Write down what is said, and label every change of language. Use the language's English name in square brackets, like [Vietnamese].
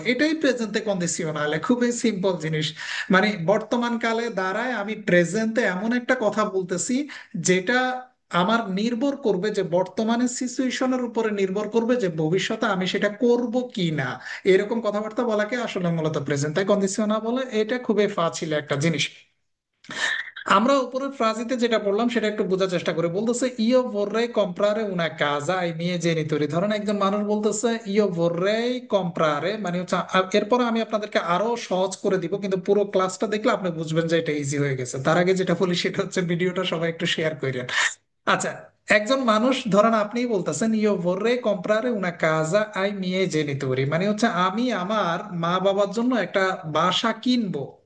[Bangla] এটাই প্রেজেন্টে কন্ডিশনাল, খুবই সিম্পল জিনিস। মানে বর্তমান কালে দাঁড়ায় আমি প্রেজেন্টে এমন একটা কথা বলতেছি, যেটা আমার নির্ভর করবে, যে বর্তমানের সিচুয়েশনের উপরে নির্ভর করবে যে ভবিষ্যতে আমি সেটা করব কি না। এরকম কথাবার্তা বলাকে আসলে মূলত প্রেজেন্টে কন্ডিশনাল বলে। এটা খুবই ফাজিল একটা জিনিস। আমরা উপরের ফ্রাজিতে যেটা বললাম সেটা একটু বোঝার চেষ্টা করি। বলতেছে [Italian] ইয়ো vorrei comprare una casa ai miei genitori। [Bangla] ধরেন একজন মানুষ বলতেছে ইয়ো [Italian] vorrei comprare, [Bangla] মানে হচ্ছে এরপর আমি আপনাদেরকে আরো সহজ করে দিব, কিন্তু পুরো ক্লাসটা দেখলে আপনি বুঝবেন যে এটা ইজি হয়ে গেছে। তার আগে যেটা বলি সেটা হচ্ছে ভিডিওটা সবাই একটু শেয়ার করেন। আচ্ছা, একজন মানুষ, ধরেন আপনি বলতেছেন ইয়ো [Italian] vorrei comprare una casa ai miei genitori, [Bangla] মানে হচ্ছে আমি আমার মা বাবার জন্য একটা বাসা কিনবো।